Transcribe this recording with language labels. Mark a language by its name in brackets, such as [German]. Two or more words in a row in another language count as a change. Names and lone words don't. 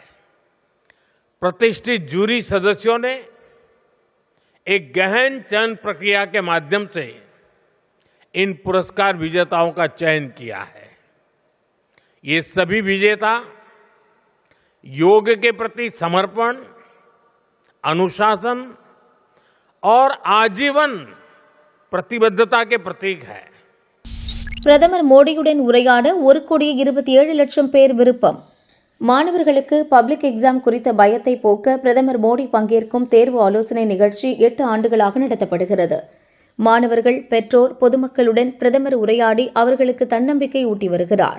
[Hindi] प्रतिष्ठित जूरी सदस्यों ने एक गहन चयन प्रक्रिया के माध्यम से इन पुरस्कार विजेताओं का चयन किया है. ये सभी विजेता योग के प्रति समर्पण, अनुशासन और आजीवन प्रतिबद्धता के प्रतीक है. [Tamil] பிரதமர் மோடியுடன் உரையாட 1,27,00,000 பேர் விருப்பம். மாணவர்களுக்கு [English] public exam [Tamil] குறித்த பயத்தை போக்க பிரதமர் மோடி பங்கேற்கும் தேர்வு ஆலோசனை நிகழ்ச்சி 8 ஆண்டுகளாக நடத்தப்படுகிறது. மாணவர்கள், பெற்றோர், பொதுமக்களுடன் பிரதமர் உரையாடி அவர்களுக்கு தன்னம்பிக்கை ஊட்டி வருகிறார்.